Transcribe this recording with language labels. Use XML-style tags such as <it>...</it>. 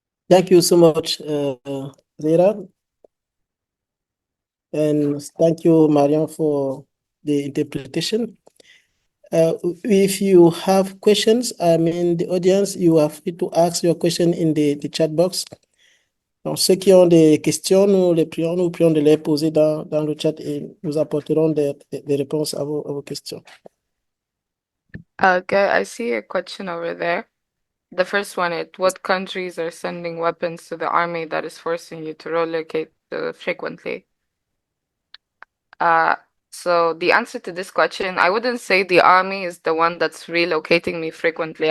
<en>Thank you so much, Rera. And thank you, Mariam, for the interpretation. If you have questions, the audience, you are free to ask your question in the chat box.</en> <fr>Donc, ceux qui ont des questions, nous prions de les poser dans le chat et nous apporterons des réponses à vos questions.</fr> <en>Okay, I see a question over there. The first one is, what countries are sending weapons to the army that is forcing you to relocate frequently? So the answer to this question, I wouldn't say the army is the one that's relocating me frequently.</en>